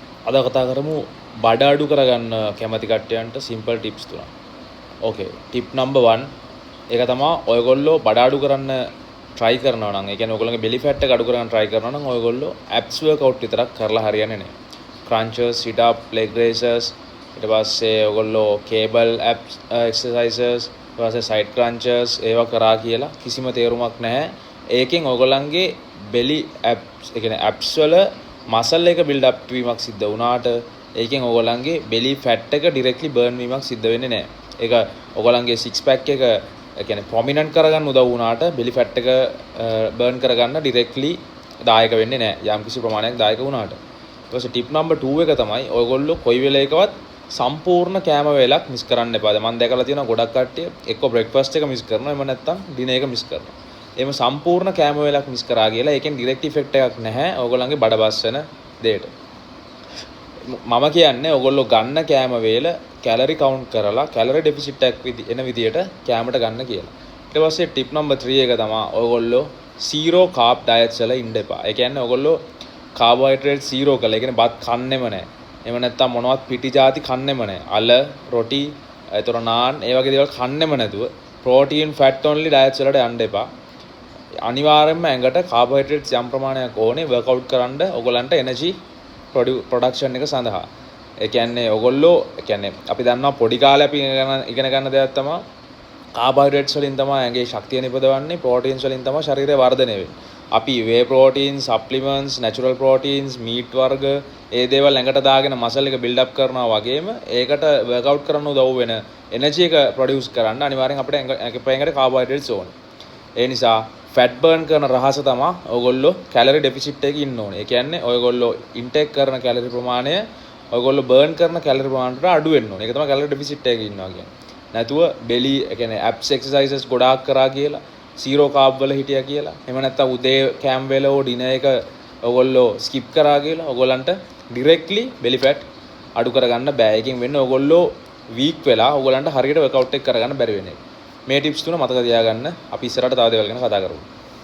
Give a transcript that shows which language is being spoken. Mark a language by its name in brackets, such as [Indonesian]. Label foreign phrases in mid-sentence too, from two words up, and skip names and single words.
[Sinhala] අද කතා කරමු බඩ අඩු කරගන්න කැමති කට්ටියන්ට [English] simple tips [Sinhala] තුනක්. ඕකේ. [English] tip number 1 [Sinhala] ඒක තමයි ඔයගොල්ලෝ බඩ අඩු කරන්න try කරනවා නම් ඒ කියන්නේ ඔයගොල්ලෝගේ [English] belly fat [Sinhala] එක අඩු කරගන්න try කරනවා නම් ඔයගොල්ලෝ [English] abs workout [Sinhala] විතරක් කරලා හරියන්නේ නැහැ. [English] crunches, sit up, leg raises, [Sinhala] ඊට පස්සේ ඔයගොල්ලෝ [English] cable abs exercises, [Sinhala] ඊට පස්සේ [English] side crunches [Sinhala] ඒවා කරා කියලා කිසිම තේරුමක් නැහැ. ඒකෙන් ඔයගොල්ලන්ගේ [English] belly abs [Sinhala] ඒ කියන්නේ abs වල muscle එක [English] build up [Sinhala] වීමක් සිද්ධ වුණාට ඒකෙන් ඔයගොල්ලන්ගේ [English] belly fat [Sinhala] එක [English] directly burn [Sinhala] වීමක් සිද්ධ වෙන්නේ නැහැ. ඒක ඔයගොල්ලන්ගේ [English] six pack [Sinhala] එක ඒ කියන්නේ prominent කරගන්න උදව් වුණාට [English] belly fat [Sinhala] එක burn කරගන්න directly දායක වෙන්නේ නැහැ. යම් කිසි ප්‍රමාණයක් දායක වුණාට. ඊට පස්සේ [English] tip number 2 [Sinhala] එක තමයි ඔයගොල්ලෝ කොයි වෙලේකවත් සම්පූර්ණ කෑම වේලක් මිස් කරන්න එපා. මම දැකලා තියෙනවා ගොඩක් කට්ටිය එක්ක breakfast එක මිස් කරනවා එහෙම නැත්නම් dinner එක මිස් කරනවා. එහෙම සම්පූර්ණ කෑම වේලක් මිස් කරා කියලා ඒකෙන් [English] direct effect [Sinhala] එකක් නැහැ ඔයගොල්ලන්ගේ බඩ බස් වෙන දෙයට. මම කියන්නේ ඔයගොල්ලෝ ගන්න කෑම වේල [English] calorie count [Sinhala] කරලා [English] calorie deficit [Sinhala] එකක් එන විදියට කෑමට ගන්න කියලා. ඊට පස්සේ [English] tip number 3 [Sinhala] එක තමයි ඔයගොල්ලෝ [English] zero carb diets [Sinhala] වල ඉන්න එපා. ඒ කියන්නේ ඔයගොල්ලෝ [English] carbohydrate zero [Sinhala] කළා. ඒ කියන්නේ බත් කන්නෙම නැහැ. එහෙම නැත්නම් මොනවත් පිටි ಜಾති කන්නෙම නැහැ. අල, රොටි, ඒතර නාන් ඒ වගේ දේවල් කන්නෙම නැතුව [English] protein fat only diets [Sinhala] වලට යන්න එපා. අනිවාර්යයෙන්ම ඇඟට carbohydrates යම් ප්‍රමාණයක් ඕනේ workout කරන්න ඔයගොල්ලන්ට [English] energy production [Sinhala] එක සඳහා. ඒ කියන්නේ ඔයගොල්ලෝ ඒ කියන්නේ අපි දන්නවා පොඩි කාලේ අපි ඉගෙන ගන්න දෙයක් තමයි carbohydrates වලින් තමයි ඇඟේ ශක්තිය නිපදවන්නේ, proteins වලින් තමයි ශරීරය වර්ධනය වෙන්නේ. අපි [English] whey proteins, supplements, natural proteins, meat [Sinhala] වර්ග ඒ දේවල් ඇඟට දාගෙන muscle එක [English] build up [Sinhala] කරනවා වගේම ඒකට workout කරන්න උදව් වෙන energy එක produce කරන්න අනිවාර්යෙන් අපිට ඇඟට carbohydrates ඕනේ. ඒ නිසා [English] fat burn [Sinhala] කරන රහස තමයි ඔයගොල්ලෝ [English] calorie deficit [Sinhala] එකේ ඉන්න ඕනේ. ඒ කියන්නේ ඔයගොල්ලෝ intake කරන calorie ප්‍රමාණය ඔයගොල්ලෝ burn කරන calorie ප්‍රමාණයට අඩු වෙන්න ඕනේ. ඒක තමයි [English] calorie deficit [Sinhala] එකේ ඉන්නවා කියන්නේ. නැතුව belly ඒ කියන්නේ [English] abs exercises [Sinhala] ගොඩාක් කරා කියලා [English] zero carb [Sinhala] වල හිටියා කියලා. එහෙම නැත්නම් උදේ කෑම වේල හෝ dinner එක ඔයගොල්ලෝ skip කරා කියලා ඔයගොල්ලන්ට [English] directly belly fat [Sinhala] අඩු කරගන්න බෑ. ඒකෙන් වෙන්නේ ඔයගොල්ලෝ weak වෙලා ඔයගොල්ලන්ට හරියට workout එක කරගන්න බැරි වෙන එක. මේ ටිප්ස් තුන මතක තියාගන්න. අපි ඉස්සරහට තව දේවල් ගැන කතා කරමු.